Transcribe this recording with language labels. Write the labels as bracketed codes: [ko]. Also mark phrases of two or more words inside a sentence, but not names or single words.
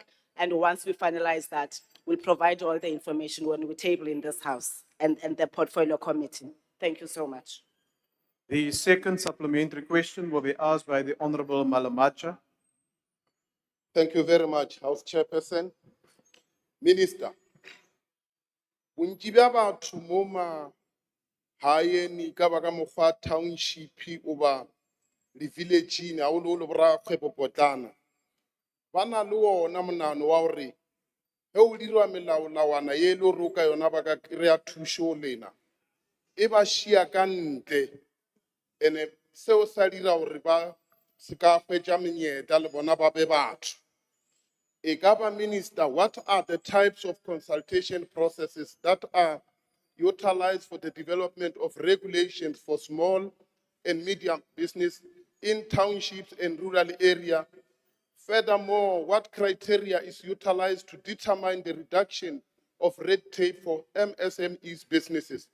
[en] And once we finalize that, we'll provide all the information when we table in this House and the portfolio committee. Thank you so much. The second supplementary question will be asked by the Honourable Malamacha. Thank you very much, House Chairperson. Minister, [nso] bontsi bja batho mo magaeng ka baka mokgwa township oba le village-ing haholo-holo borakgwebo potlana ba na le ona monano wa gore ge o dirwa melawana ye le gore o ka yona ba ka kry-a thušo lena e ba šia ka ntle and seo sa dira gore ba se ka hwetša menyetla le bona ba be batho. [en] Ekaba Minister, what are the types of consultation processes that are utilized for the development of regulations for small and medium business in townships and rural areas? Furthermore, what criteria is utilized to determine the reduction of red tape for MSMEs businesses?